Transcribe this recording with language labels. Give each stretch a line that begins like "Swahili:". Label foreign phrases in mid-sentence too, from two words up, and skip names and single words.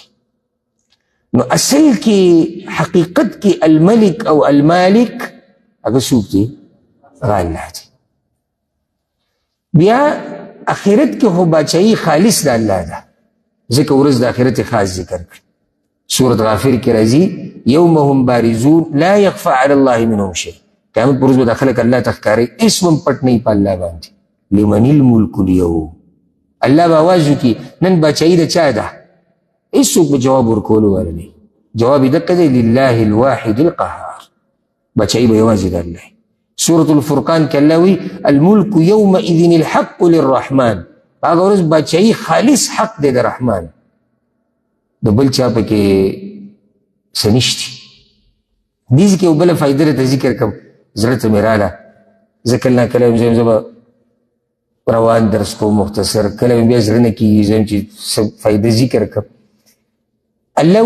Pashto: نو اصل کې حقیقت کې الملک او المالک هغه څوک دی؟ هغه الله دی. بیا آخرت کې خو باچایي خالص د الله ده، ځکه ورځ د آخرت خاص ذکر کړي.
Arabic: سورت غافر کې راځي یوم هم بارزون لا یخفى علی الله منهم شیء.
Pashto: قیامت پر ورځ به دا خلک الله ته ښکاري، هېڅ هم پټ نه وي په الله باندې.
Arabic: لمن الملک اليوم،
Pashto: الله به آواز وکړي نن باچایي د چا ده؟ هېڅوک به جواب ورکولو والا نه وي. جواب یې دقه دی
Arabic: لله الواحد القهار،
Pashto: باچایي به یوازې د الله. سورة الفرقان کې الله وی
Arabic: الملک یومئذ الحق للرحمن،
Pashto: هغه ورځ باچایي خالص حق دی د رحمان، د بل چا پکې څه نشتي. دې کې یو بله فایده درته ذکر کړم، زړه ته مې راله، زه کله ناکله یم زه به روان درس کوم مختصر، کله مې بیا زړه نه کېږي زه چې څه فایده ذکر کړم.